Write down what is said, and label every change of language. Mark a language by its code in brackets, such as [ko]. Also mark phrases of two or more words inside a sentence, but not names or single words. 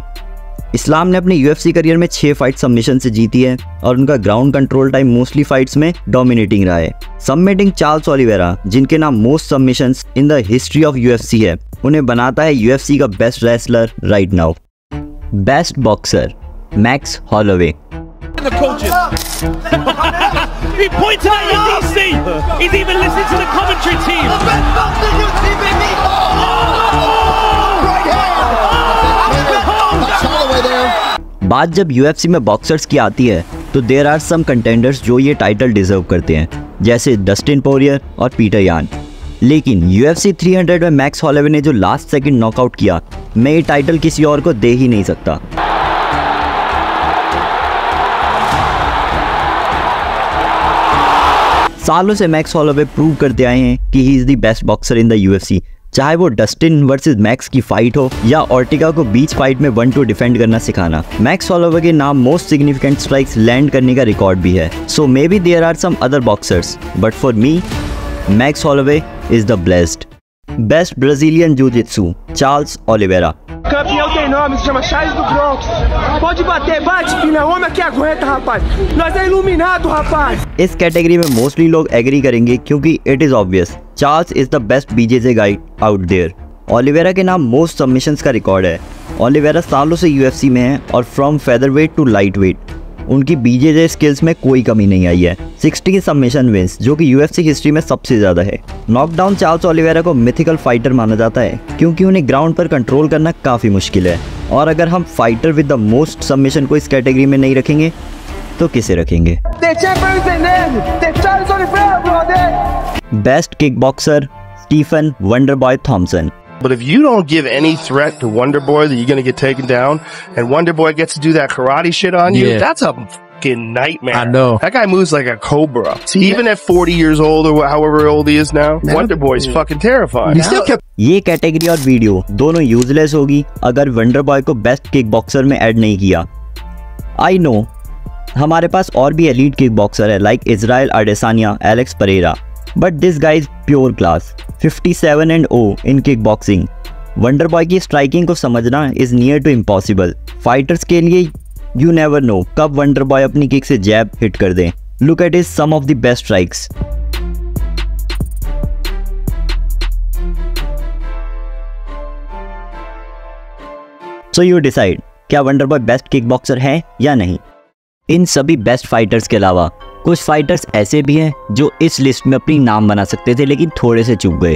[hi] इस्लाम ने अपने UFC करियर में 6 [en] fight submission [hi] से जीती है और उनका [en] ground control time mostly fights [hi] में डोमिनेटिंग रहा है। सबमिटिंग चार्ल्स ओलिवेरा, जिनके नाम [en] most submissions in the history of UFC [hi] है, उन्हें बनाता है UFC का [en] best wrestler right now. best boxer मैक्स हॉलोवे। He pointed out in DC. He's even listening to the commentary team. The best boxer in UFC, baby. Right hand. [hi] बात जब UFC में बॉक्सर्स की आती है तो [en] there are some contenders [hi] जो ये टाइटल डिजर्व करते हैं, जैसे डस्टिन पोरियर और पीटर यान। लेकिन UFC 300 में मैक्स हॉलोवे ने जो [en] last second knockout [hi] किया, मैं ये टाइटल किसी और को दे ही नहीं सकता। सालों से मैक्स हॉलोवे प्रूव करते आए हैं कि [en] he is the best boxer in the UFC, [hi] चाहे वो डस्टिन वर्सेस मैक्स की फाइट हो या ऑर्टिगा को बीच फाइट में 1-2 डिफेंड करना सिखाना। मैक्स हॉलोवे के नाम [en] most significant strikes [hi] लैंड करने का रिकॉर्ड भी है। [en] so maybe there are some other boxers, but for me Max Holloway is the blessed. best Brazilian jiu-jitsu चार्ल्स ओलिवेरा। [pt] Campeão tem nome, se chama Charles do Bronx. Pode bater, bate, filha, homem que aguenta, rapaz. Nós é iluminado, rapaz. [hi] इस कैटेगरी में मोस्टली लोग एग्री करेंगे क्योंकि [en] it is obvious, Charles is the best BJJ guide out there. [hi] ओलिवेरा के नाम [en] most submissions [hi] का रिकॉर्ड है। ओलिवेरा सालों से UFC में है और [en] from featherweight to light weight [hi] उनकी [en] BJJ skills [hi] में कोई कमी नहीं आई है। 60 [en] submission wins, [hi] जो कि UFC हिस्ट्री में सबसे ज़्यादा है। नॉकडाउन चार्ल्स ओलिवेरा को मिथिकल फाइटर माना जाता है क्योंकि उन्हें ग्राउंड पर कंट्रोल करना काफ़ी मुश्किल है, और अगर हम [en] fighter with the most submission [hi] को इस कैटेगरी में नहीं रखेंगे तो किसे रखेंगे? [en] best kick boxer स्टीफन वंडरबॉय थॉमसन। But if you don't give any threat to Wonder Boy that you're going to get taken down, and Wonder Boy gets to do that karate shit on you, that's a fucking nightmare. I know. That guy moves like a cobra. See, even at 40 years old or however old he is now, Wonder Boy's fucking terrifying. He still kept. [hi] ये कैटेगरी और वीडियो दोनों यूजलेस होगी अगर वंडर बॉय को [en] best kick boxer [hi] में ऐड नहीं किया। [en] I know [hi] हमारे पास और भी [en] elite kick boxer है like Israel Adesanya, Alex Pereira, but this guy is pure class, 57-0 in kick boxing। [hi] वंडर बॉय की स्ट्राइकिंग को समझना [en] is near to impossible. [hi] फाइटर्स के लिए [en] you never know [hi] कब वंडर बॉय अपनी किक से [en] jab hit [hi] कर दें। [en] look at his some of the best strikes. so you decide, क्या वंडर बॉय best kick boxer [hi] है या नहीं। इन सभी [en] best fighters [hi] के अलावा कुछ फाइटर्स ऐसे भी हैं जो इस लिस्ट में अपनी नाम बना सकते थे लेकिन थोड़े से चूक गए।